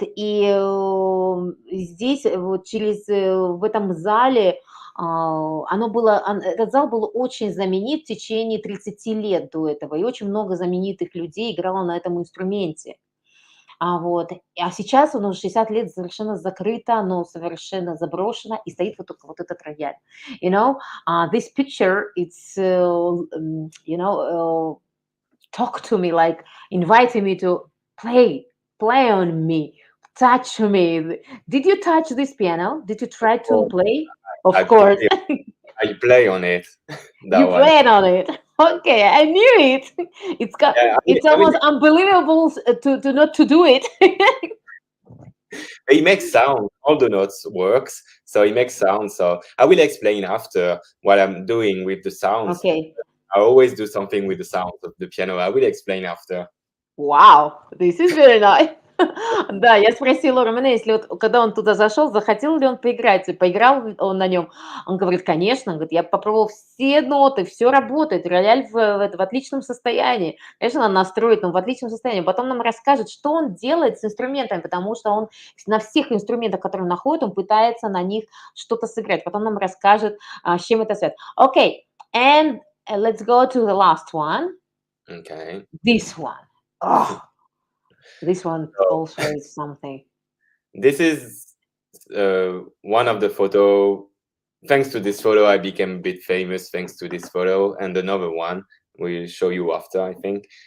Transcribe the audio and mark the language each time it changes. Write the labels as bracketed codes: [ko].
[ru] И, здесь вот в этом зале, этот зал был очень знаменит в течение 30 лет до этого, и очень много знаменитых людей играло на этом инструменте. Вот. А сейчас он уже 60 лет совершенно закрыто, оно совершенно заброшено, и стоит вот только вот этот рояль. [en] You know, this picture, it's, talk to me, like inviting me to play on me, touch me. Did you touch this piano? Did you try to Oh, play? I Of course, play, I play on it. That you one. played on it. Okay, I knew it. Yeah, It's I mean, almost unbelievable to not to do it. he makes sound. All the notes works, so he makes sound. So I will explain after what I'm doing with the sounds. Okay. I always do something with the sounds of the piano. I will explain after. Вау, this is very nice. [ru] Да, я спросила у Романа, если вот когда он туда зашел, захотел ли он поиграть, и поиграл ли он на нем. Он говорит: "Конечно". Он говорит: "Я попробовал все ноты, все работает, рояль в отличном состоянии". Конечно, надо настроить, но в отличном состоянии. Потом нам расскажет, что он делает с инструментами, потому что он на всех инструментах, которые он находит, он пытается на них что-то сыграть. Потом нам расскажет, с чем это связано. [en] Окей, and let's go to the last one. Okay. This one. Oh, this one So also is something. this is one of the photo. Thanks to this photo, I became a bit famous. Thanks to this photo, and another one we'll show you after, I think.